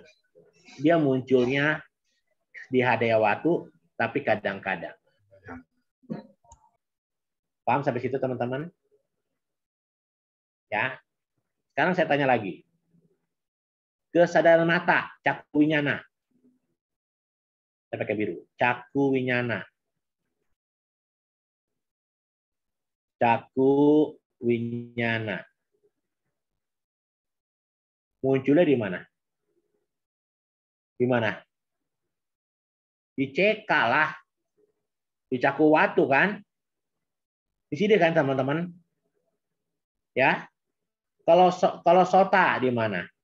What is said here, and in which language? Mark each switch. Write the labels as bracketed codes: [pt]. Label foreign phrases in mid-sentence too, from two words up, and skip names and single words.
[id] Dia munculnya di [pi] Hadaya Watu, [id] tapi kadang-kadang. Paham sampai situ teman-teman? Ya. Sekarang saya tanya lagi. Kesadaran mata, [pi] caku winyana. [id] Saya pakai biru. [pi] Caku winyana. Caku winyana. [id] Munculnya di mana? Di mana? Di CK lah. Di [pi] Caku Watu [id] kan? Di sini kan teman-teman? Ya. Kalau Sota di mana?